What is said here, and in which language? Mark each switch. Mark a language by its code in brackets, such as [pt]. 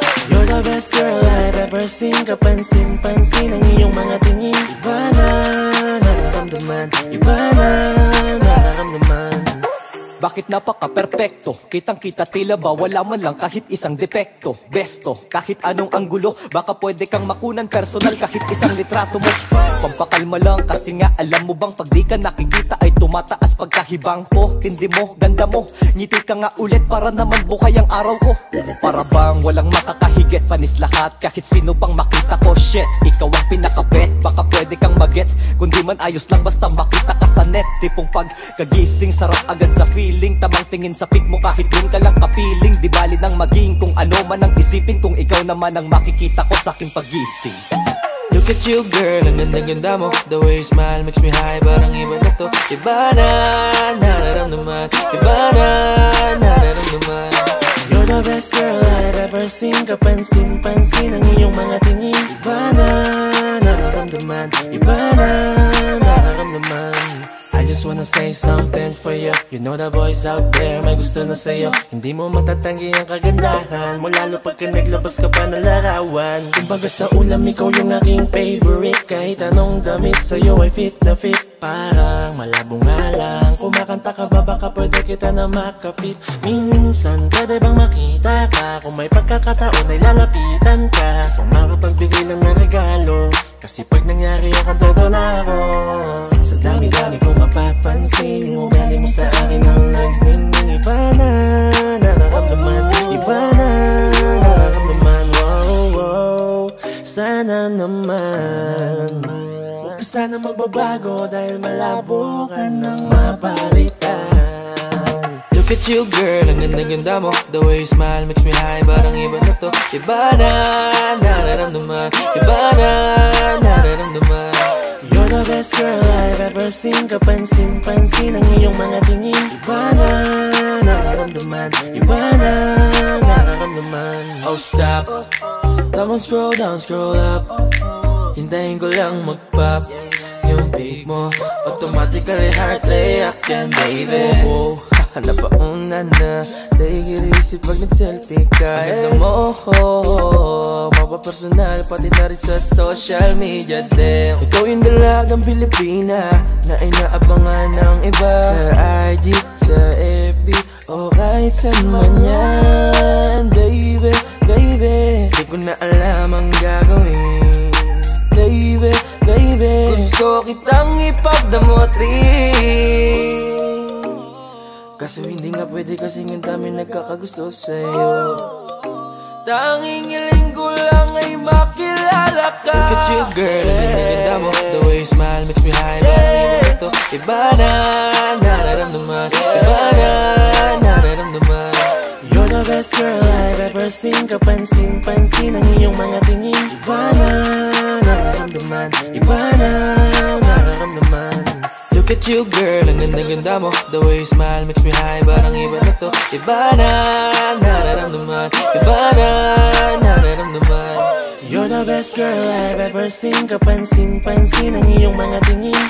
[en] You're the best girl I've ever seen. [tl] Kapansin-pansin ang iyong mga tingin. Iba na nararamdaman, iba na nararamdaman. Bakit napaka-perfecto? Kitang-kita tila ba wala man lang kahit isang depekto. Besto, kahit anong anggulo, baka pwede kang makunan personal kahit isang litrato mo. Pampakalma lang kasi nga alam mo bang pag di ka nakikita ay tumataas pagkahibang ko. Tindi mo, ganda mo, ngiti ka nga ulit para naman buhay ang araw ko. Para bang walang makakahigit, panis lahat kahit sino pang makita ko. Shit, ikaw ang pinakabet, baka pwede kang maget. Kundi man ayos lang basta makita ka sa net. Tipong pagkagising sarap agad sa feeling. Tamang tingin sa pic mo kahit dun ka lang kapiling. Di bali nang maging kung ano man ang isipin, kung ikaw naman ang makikita ko sa aking pagising. [en] Look at you girl, [tl] ang ganda-ganda mo. [en] The way you smile makes me high, [tl] parang iba na to. Iba na nararamdaman, iba na nararamdaman. [en] You're the best girl I've ever seen. [tl] Kapansin-pansin ang iyong mga tingin. Iba na nararamdaman, iba na nararamdaman. [en] I just wanna say something for you. You know the boys out there [tl] may gusto na sa'yo. Hindi mo matatanggi ang kagandahan mo, lalo pagka naglabas ka pa ng larawan. Kumbaga sa ulam ikaw yung aking favorite. Kahit anong damit sa'yo ay fit na fit. Parang malabo nga lang, kumakanta ka ba baka pwede kita na makapit. Minsan pwede bang makita ka, kung may pagkakataon ay lalapitan ka. Kung makapagbigay lang ng regalo, kasi pag nangyari ako kompleto na ako. Sa dami-dami kong mapapansin, yung ugali mo sa akin ang nagdingding. Iba na nararamdaman, iba na nararamdaman. Wow, wow, sana naman huwag sana magbabago dahil malabo ka nang mapalitan. [en] Look at you girl, [tl] ang ganda-ganda mo. [en] The way you smile makes me high, [tl] parang iba na to. Iba na nararamdaman, iba na nararamdaman. [en] You're the best girl I've ever seen. [tl] Kapansin-pansin ang iyong mga tingin. Iba na nararamdaman, iba na nararamdaman. [en] Oh stop, tama scroll down, scroll up. [tl] Hintayin ko lang mag-pop yung pic mo, [en] automatically heart reaction, baby. [tl] Oh, napauna na, [en] take it easy [tl] pag nag-selfie ka. Ganda mo, mapapersonal pati na rin sa social media din. Ikaw yung dalagang Pilipina na inaabangan ng iba sa IG, sa FB, o kahit saan man yan. Baby, baby, di ko na alam ang gagawin. Baby, baby, gusto kitang ipagdamot rin. Kaso hindi nga pwede kasi ang dami nagkakagusto sa'yo. Tanging hiling ko lang ay makilala ka. [en] Look at you girl, [tl] ang ganda mo. [en] The way you smile makes me high. [tl] Parang ito, iba na nararamdaman. Iba na nararamdaman. [en] You're the best girl I've ever seen. [tl] Kapansin-pansin ang iyong mga tingin. Iba na nararamdaman. Iba na nararamdaman. [en] Look at you girl, [tl] ang ganda-ganda mo. [en] The way you smile makes me high. [tl] Parang iba na to. Iba na nararamdaman. Iba na nararamdaman. [en] You're the best girl I've ever seen. [tl] Kapansin-pansin ang iyong mga tingin.